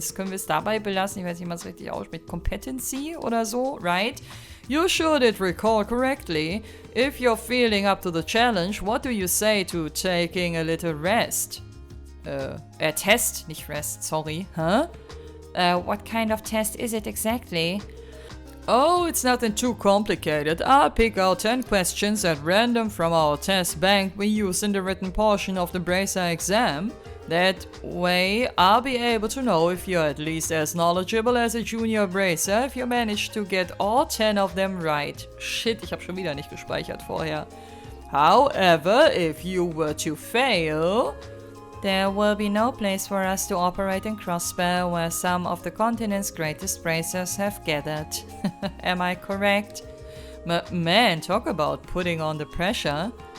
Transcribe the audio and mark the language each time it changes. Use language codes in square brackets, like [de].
[de] Können wir es dabei belassen? Ich weiß nicht, wie man es richtig ausspricht. Competency oder so, [en] right? You sure did recall correctly. If you're feeling up to the challenge, what do you say to taking a little rest? Test, [de] nicht [en] rest, sorry. Huh? What kind of test is it exactly? Oh, it's nothing too complicated. I'll pick out 10 questions at random from our test bank we use in the written portion of the Bracer exam. That way, I'll be able to know if you're at least as knowledgeable as a junior Bracer if you manage to get all 10 of them right. [de] Shit, ich habe schon wieder nicht gespeichert vorher. [en] However, if you were to fail, there will be no place for us to operate in Crossspell where some of the continent's greatest bracers have gathered. Am I correct? Man, talk about putting on the pressure.